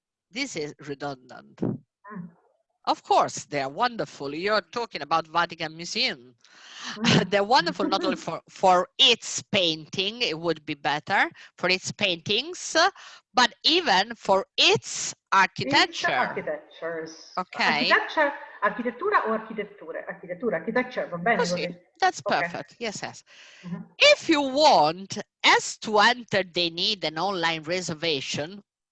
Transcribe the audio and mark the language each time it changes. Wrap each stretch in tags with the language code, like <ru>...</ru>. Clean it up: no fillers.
<en>This is redundant. Of course, they are wonderful. You're talking about Vatican Museum. They're wonderful not only for its painting, it would be better, for its paintings, but even for its architecture. Architectures. Okay.</en> <it>Architettura o architetture? Architecture, va bene così?</it> <en>That's perfect. Okay. Yes. If you want, as to enter, they need an online reservation.</en>